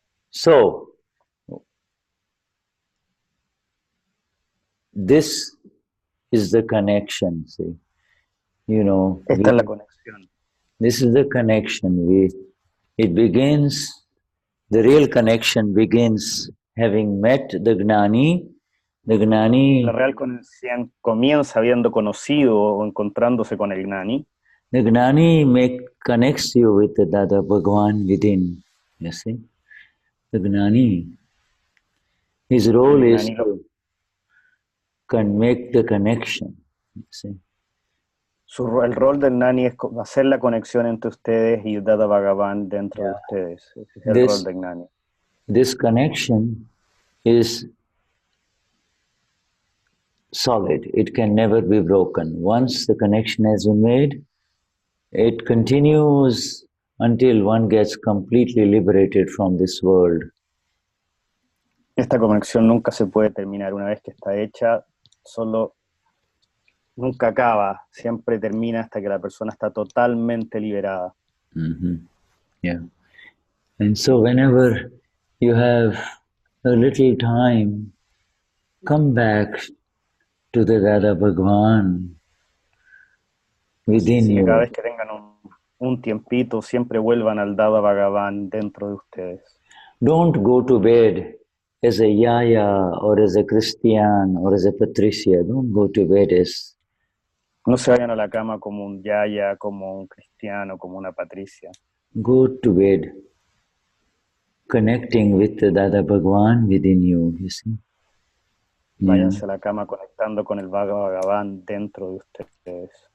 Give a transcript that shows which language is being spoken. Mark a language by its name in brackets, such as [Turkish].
[English] So, this is the connection, see. You know, [Spanish] Esta es la conexión. [English] this is the connection. It begins, the real connection begins having met the Gnani. The Gnani. [Spanish] La real conexión comienza habiendo conocido o encontrándose con el Gnani. [English] The Gnani connects you with the Dada Bhagavan within. You see? The Gnani. His role is to make the connection. You see? [Spanish] El rol del Gnani es hacer la conexión entre ustedes y Dada Bhagavan dentro de ustedes. Ese es el rol del Gnani. [English] This connection is solid. It can never be broken. Once the connection has been made, it continues until one gets completely liberated from this world. [Spanish] Esta conexión nunca se puede terminar. Una vez que está hecha, nunca acaba. Siempre termina hasta que la persona está totalmente liberada. Yeah. [English] And so whenever you have a little time, come back to the Dada Bhagavan within you. [Spanish] Cada vez que tengan un tiempito, siempre vuelvan al Dada Bhagavan dentro de ustedes. [English] Don't go to bed as a yaya or as a Cristian or as a Patricia. Don't go to bed as [Spanish] No se vayan a la cama como un yaya, como un cristiano, como una patricia. [English] go to bed connecting with the Dada Bhagwan within you, you see. [Spanish] Váyanse a la cama conectando con el Bhagavan dentro de ustedes.